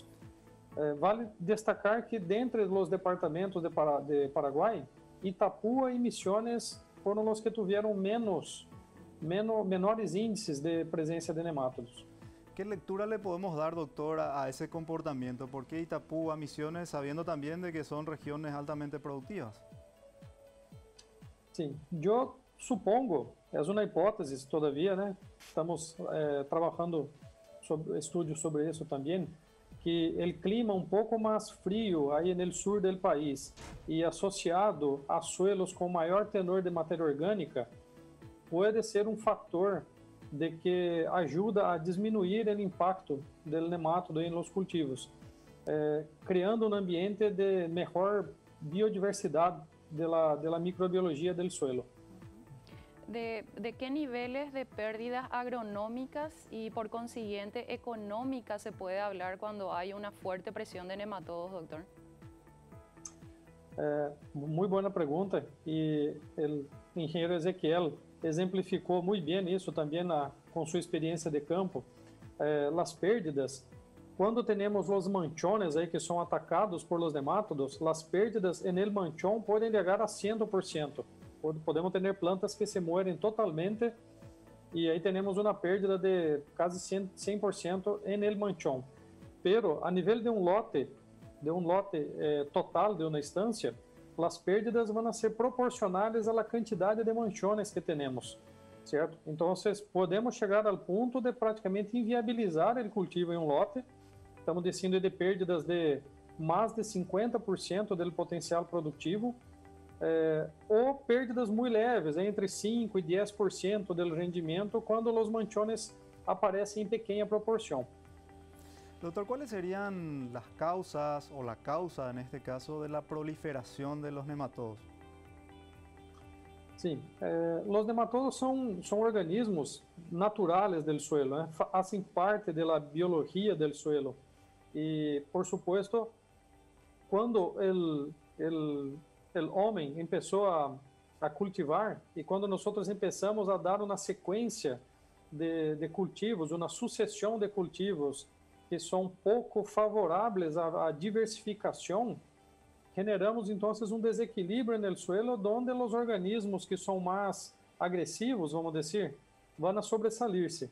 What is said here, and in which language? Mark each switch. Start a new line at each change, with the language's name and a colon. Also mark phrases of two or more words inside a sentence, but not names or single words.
Portuguese: Vale destacar que, dentre os departamentos de Paraguai, Itapúa e Misiones foram os que tiveram menores índices de presença de nemátodos.
Spanish: ¿Qué lectura le podemos dar, doctor, a ese comportamiento? ¿Por qué Itapúa, Misiones, sabiendo también de que son regiones altamente productivas?
Portuguese: Sim, eu supongo, é uma hipótese todavia, né? Estamos trabalhando estudos sobre isso também, que o clima um pouco mais frio aí no sul do país e associado a suelos com maior tenor de matéria orgânica pode ser um fator de que ajuda a diminuir o impacto do nemátodo em
Spanish: los cultivos,
Portuguese: criando um ambiente de melhor biodiversidade da microbiologia do suelo.
Spanish: ¿De qué niveles de pérdidas agronómicas y por consiguiente económicas se puede hablar cuando hay una fuerte presión de nematodos, doctor? Muy buena pregunta, y el ingeniero
Portuguese: Ezequiel exemplificou muito bem isso também com sua experiência de campo. As pérdidas, quando temos os manchones aí que são atacados por
Spanish: los nemátodos,
Portuguese: as pérdidas
Spanish: en el manchón
Portuguese: podem chegar a 100%. Podemos ter plantas que
Spanish: se mueren
Portuguese: totalmente e aí temos uma pérdida de quase 100%
Spanish: en el manchón.
Portuguese: Pero a nível de um lote total de uma estância, as pérdidas vão ser proporcionais à quantidade de manchones que temos, certo? Então, podemos chegar ao ponto de praticamente inviabilizar o cultivo em um lote. Estamos dizendo de pérdidas de mais de 50% do potencial produtivo, ou pérdidas muito leves, entre 5% e 10% do rendimento, quando os manchones aparecem em pequena proporção.
Spanish: Doctor, ¿cuáles serían las causas o la causa, en este caso, de la proliferación de los nematodos?
Portuguese: Sim, os nematodos são organismos naturais do suelo, né? Fazem parte da biologia do suelo. E,
Spanish: por supuesto,
Portuguese: quando o homem começou a cultivar e quando nós começamos a dar uma sequência de cultivos, uma sucessão de cultivos que são pouco favoráveis à diversificação, generamos então um desequilíbrio no suelo, onde os organismos que são mais agressivos, vamos dizer, vão a sobressalir-se.